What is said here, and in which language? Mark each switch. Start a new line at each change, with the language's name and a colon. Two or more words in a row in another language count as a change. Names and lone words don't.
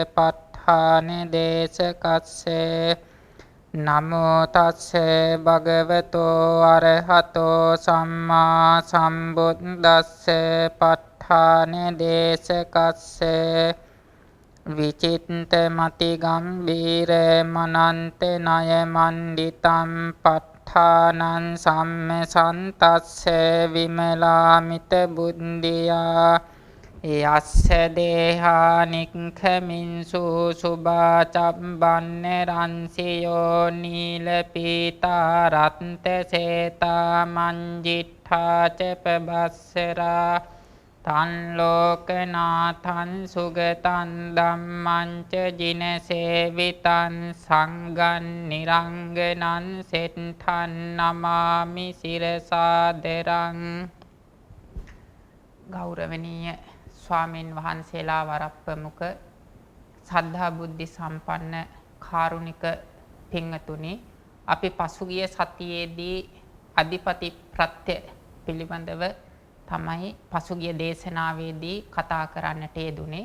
Pali: ප ဋ ාණේ දේශකස්සේ නමෝ තස්සේ භගවතෝ අරහතෝ සම්මා සම්බුද්දස්සේ ප ဋ ාණේ දේශකස්සේ විචිත්ත මති ගම්බීර මනන්ත ණය මණ්ඩිතං ප ဋ ාණං සම්මසන්තස්සේ විමලාමිත බුද්ධියා යස්ස දේහා නික්ඛමින්සු සුභා චබ්බන්න රන්සියෝ නීල පීතා රත්ත සේතා මංජිට්ඨා ච පබස්සරා තන් ලෝකනාථං සුගතං ධම්මං ච ජිනසේවිතං සංඝං නිරංගනං සෙට්ඨං නමාමි සිරසාදරං.
Sinhala: ගෞරවනීය ස්වාමින් වහන්සේලා වරප්‍රමුඛ සද්ධා බුද්ධි සම්පන්න කාරුණික පින්වතුනි, අපි පසුගිය සතියේදී අධිපති ප්‍රත්‍ය පිළිබඳව තමයි පසුගිය දේශනාවේදී කතා කරන්නට යෙදුනේ.